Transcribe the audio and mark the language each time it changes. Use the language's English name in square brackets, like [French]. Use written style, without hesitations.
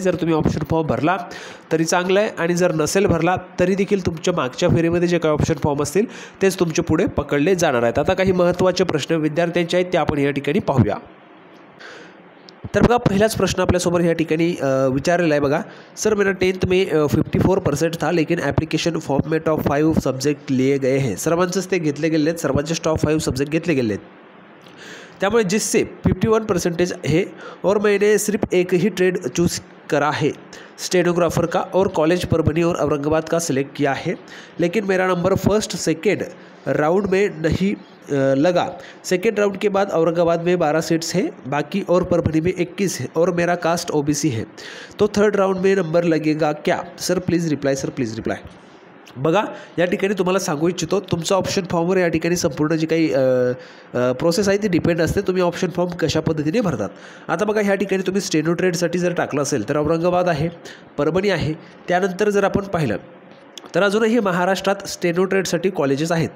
[Marathi] जर तुम्ही option form भरला तरी चांगलं आहे आणि जर नसेल भरला तरी देखील तुमच्या मागच्या फेरीमध्ये जे काही ऑप्शन फॉर्म असतील तेच तुमचे पुढे पकडले जाणार आहेत. आता काही महत्त्वाचे प्रश्न विद्यार्थ्यांचे आहेत ते आपण या ठिकाणी पाहूया. तर बघा, पहिलाच प्रश्न आपल्यासमोर या ठिकाणी विचारलेला आहे बघा. [Hindi] सर मेरा 10th में 54% था लेकिन ॲप्लिकेशन फॉर्म में टॉप 5 सब्जेक्ट लिए गए हैं. [Marathi] सर्वांचंच ते घेतले गेले आहेत, सर्वांचेच टॉप 5 सब्जेक्ट घेतले गेले आहेत. त्यामुळे [Hindi] जिससे 51% है और मैंने सिर्फ एक ही ट्रेड चूज़ करा है स्टेनोग्राफर का और कॉलेज परभनी और औरंगाबाद का सिलेक्ट किया है, लेकिन मेरा नंबर फर्स्ट सेकेंड राउंड में नहीं लगा. सेकेंड राउंड के बाद औरंगाबाद में 12 सीट्स है, बाकी और परभनी में 21 है और मेरा कास्ट OBC है. तो थर्ड राउंड में नंबर लगेगा क्या? Sir please reply, sir please reply. [Marathi] बघा, या ठिकाणी तुम्हाला सांगू इच्छितो, तुमचं ऑप्शन फॉर्मवर या ठिकाणी संपूर्ण जी काही प्रोसेस आहे ती डिपेंड असते तुम्ही ऑप्शन फॉर्म कशा पद्धतीने भरतात. आता बघा, ह्या ठिकाणी तुम्ही स्टेनो ट्रेडसाठी जर टाकलं असेल तर औरंगाबाद आहे, परभणी आहे. त्यानंतर जर आपण पाहिलं तर अजूनही महाराष्ट्रात स्टेनो ट्रेडसाठी कॉलेजेस आहेत.